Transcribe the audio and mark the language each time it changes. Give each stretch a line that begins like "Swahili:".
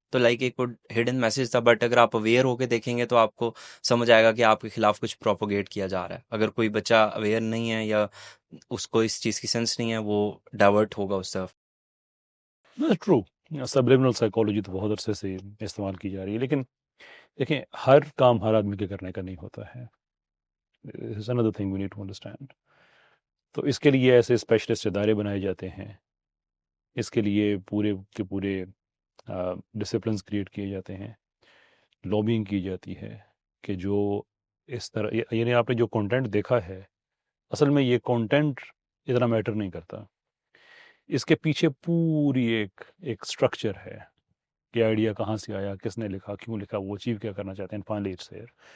Urdu: تو لائک ایک hidden message تھا، بٹ اگر آپ اویئر ہو کے دیکھیں گے تو آپ کو سمجھ آئے گا کہ آپ کے خلاف کچھ پروپوگیٹ کیا جا رہا ہے. اگر کوئی بچہ اویئر نہیں ہے یا اس کو اس چیز کی سینس نہیں ہے، وہ ڈائیورٹ ہوگا اس طرف. ٹرو، سبلیمنل سائیکالوجی تو بہت عرصے سے استعمال کی جا رہی ہے، لیکن دیکھیں ہر کام ہر آدمی کے کرنے کا نہیں ہوتا ہے.
English: This is another thing we need to understand.
Urdu: تو اس کے لیے ایسے اسپیشلسٹ ادارے بنائے جاتے ہیں، اس کے لیے پورے کے پورے ڈسپلنس کریٹ کیے جاتے ہیں، لابینگ کی جاتی ہے کہ جو اس طرح، یعنی آپ نے جو کانٹینٹ دیکھا ہے اصل میں یہ کانٹینٹ اتنا میٹر نہیں کرتا، اس کے پیچھے پوری ایک اسٹرکچر ہے کہ آئیڈیا کہاں سے آیا، کس نے لکھا، کیوں لکھا، وہ اچیو کیا کرنا چاہتے ہیں،
English: Finally it's there.